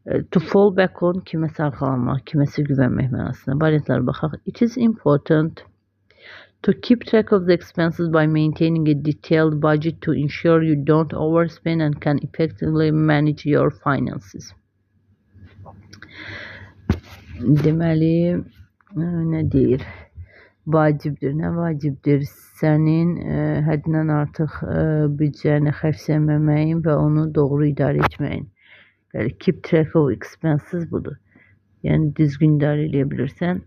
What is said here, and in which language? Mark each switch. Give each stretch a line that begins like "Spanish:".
English: To fall back on,
Azerbaijani: kiməsə arxalanmaq, kiməsə güvənmək mənasında. Variantlara baxaq.
English: It is important to keep track of the expenses by maintaining a detailed budget to ensure you don't overspend and can effectively manage your finances.
Azerbaijani: Deməli, nə deyir? Vacibdir, nə vacibdir? sənin həddindən artıq büdcəni xərcləməməyin və onu doğru idarə etməyin. Yəni, keep track of expenses budur. Yəni, düzgün idarə edə bilirsən.